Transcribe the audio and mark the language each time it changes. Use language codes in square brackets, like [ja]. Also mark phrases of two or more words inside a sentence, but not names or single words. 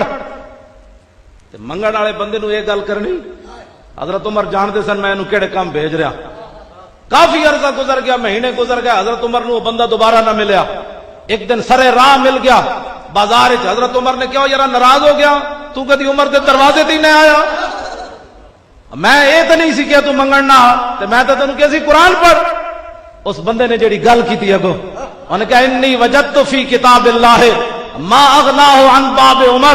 [pa] منگن والے بندے نو یہ گل کرنی؟ حضرت عمر جانتے سن میں انہوں کیڑے کام بھیج رہا۔ کافی عرصہ گزر گیا، مہینے گزر گیا، حضرت عمر نو وہ بندہ دوبارہ نہ ملیا۔ ایک دن سرے راہ مل گیا بازار چ، حضرت عمر نے کہا یار ناراض ہو گیا، تو کدی عمر دے دروازے تے نہیں آیا؟ میں یہ تو نہیں سی کہ تو منگن نہ تے میں تو تینوں کہ سی قرآن پڑھ۔ اس بندے نے جڑی گل کی اگو، انہوں نے کہا [ar] انی وجدت فی کتاب اللہ ما اغناہ عن باب عمر۔